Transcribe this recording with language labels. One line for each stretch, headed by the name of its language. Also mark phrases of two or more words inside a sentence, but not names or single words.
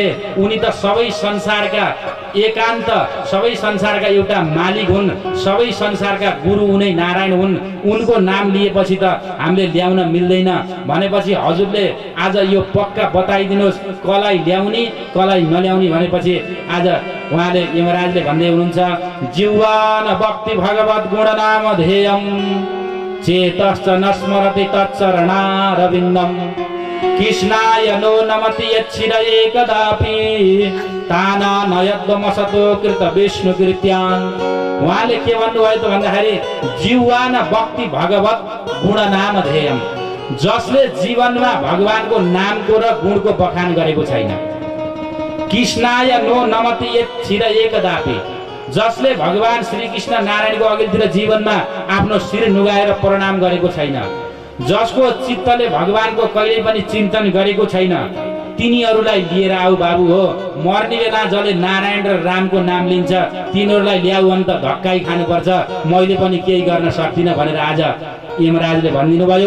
Nepali: उनी त सबै संसारका एकान्त, सबै संसारका एउटा मालिक हुन्, सबै संसारका गुरु उनै नारायण हुन्, उनको नाम लिएपछि त हामीले ल्याउन मिल्दैन। भनेपछि हजुरले आज यो पक्का बताइदिनुहोस्, कसलाई ल्याउने कसलाई नल्याउने भनेपछि आज उहाँले यमराजले भन्दै हुनुहुन्छ,
Sanskrit: जीवान भक्ति भगवत गुण नाम ध्येयम चेतश्च नस्मरति तच्चरणारविन्दम कृष्णाय नो नमति यच्छिरये कदापि ताना नयद्वमसतो कृत विष्णु कृत्यान्।
Nepali: उहाँले के भन्नुभयो त भन्दाखेरि,
Sanskrit: जीवान भक्ति भगवत गुण नाम ध्येयम,
Nepali: जसले जीवनमा भगवानको नामको र गुणको बखान गरेको छैन,
Sanskrit: कृष्णाय नो नमति यच्छिरये कदापि,
Nepali: जसले भगवान श्री कृष्ण नारायणको अघिल्तिर जीवनमा आफ्नो शिर नुगाएर प्रणाम गरेको छैन, जसको चित्तले भगवानको कहिल्यै पनि चिन्तन गरेको छैन, तिनीहरूलाई लिएर आऊ बाबु हो। मर्ने बेला जसले नारायण र रामको नाम लिन्छ तिनीहरूलाई ल्याऊ भने त धक्कै खानुपर्छ, मैले पनि केही गर्न सक्दिनँ भनेर आज यमराजले भनिदिनु भयो।